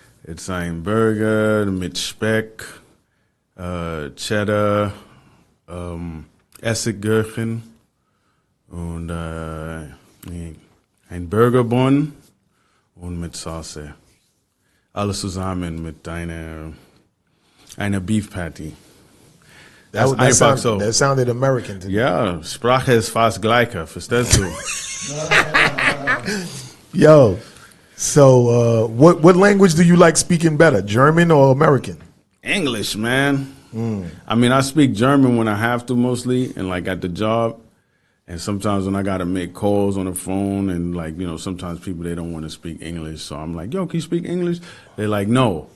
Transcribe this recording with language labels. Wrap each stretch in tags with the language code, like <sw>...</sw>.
<en>It's</en> <de>ein Burger mit Speck, Cheddar, Essiggurken und ein Burgerbun und mit Sauce. Alles zusammen mit einer Beef Patty.</de> <en>That sounded American to me.</en> <de>Ja, Sprache ist fast gleiche, verstehst du?</de> <en>Yo, so what language do you like speaking better, German or American? English, man. I mean, I speak German when I have to mostly, and at the job, and sometimes when I gotta make calls on the phone, and sometimes people they don't want to speak English, so I'm like, yo, can you speak English? They're like, no.</en>